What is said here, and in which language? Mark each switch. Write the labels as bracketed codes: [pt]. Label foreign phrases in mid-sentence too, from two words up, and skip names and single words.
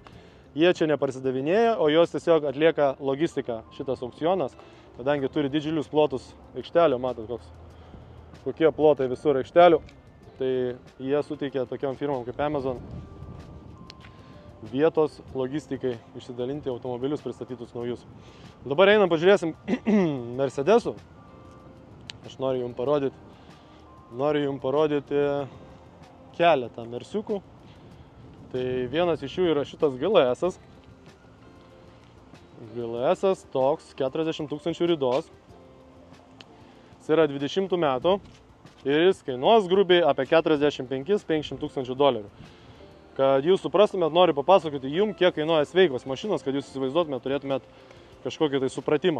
[lt] Jie čia neparsidavinėja, o jos tiesiog atlieka logistiką šitas aukcionas, kadangi turi didžiulius plotus aikštelių, matot kokie plotai visur aikštelių, tai jie suteikia tokiom firmom kaip Amazon vietos logistikai išsidalinti automobilius pristatytus naujus. Dabar einam pažiūrėsim Mercedesų. Aš noriu jums parodyti keletą Mersiukų. Tai vienas iš jų yra šitas GLS-as. GLS-as toks 40 tūkstančių ridos. Jis yra 20 metų ir jis kainuos grubiai apie 45-50 tūkstančių dolerių. Kad jūs suprastumėt, noriu papasakoti jums, kiek kainuoja sveikos mašinos, kad jūs įsivaizduotumėt, turėtumėt kažkokį tai supratimą.